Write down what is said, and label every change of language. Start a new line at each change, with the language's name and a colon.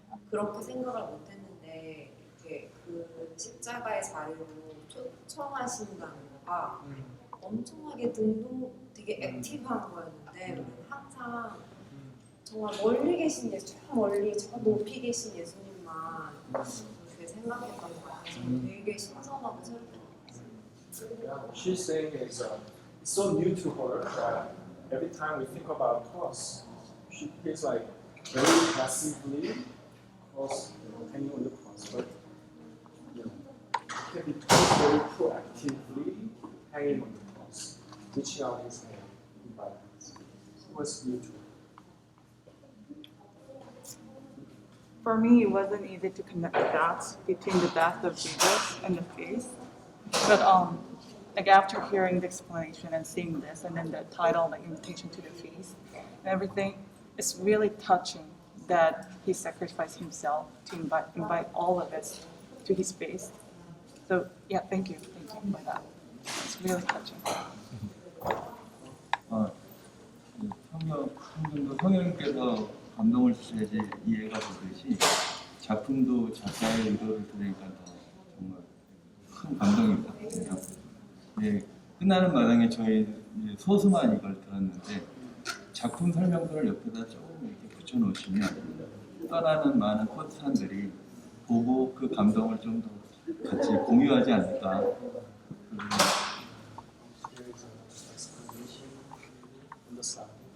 Korean: 그렇게 생각을 못했는데 이렇게 그 십자가의 자리로 초청하신다는 거가 엄청나게 되게 액티브한 거였는데 우리는 항상 정말 멀리 계신 예수, 저 멀리 저 높이 계신 예수님만 그렇게 생각했던 것 같아서 되게 신선하고 새롭게 느꼈어요.
English: She's saying it's so new to her that every time we think about cross, she feels like very passively cross, hanging on the cross, but can be very proactively hanging on the cross, reaching out his hand in violence. So what's new to her? For me, it wasn't easy to connect the dots between the death of Jesus and the feast. But like after hearing the explanation and seeing this, and then the title, the invitation to the feast, and everything, it's really touching that He sacrificed Himself to invite all of us to His feast. So yeah, thank you for that. It's really touching.
Korean: 성경도 성령님께서 감동을 주셔야지 이해가 되듯이 작품도 작가의 의도를 들으니까 더 정말 큰 감동이 받거든요. 예, 끝나는 마당에 저희 소수만 이걸 들었는데 작품 설명서를 옆에다 조금 이렇게 붙여놓으시면 떠나는 많은 코스탄들이 보고 그 감동을 좀 더 같이 공유하지 않을까.
English: There is an explanation on the side.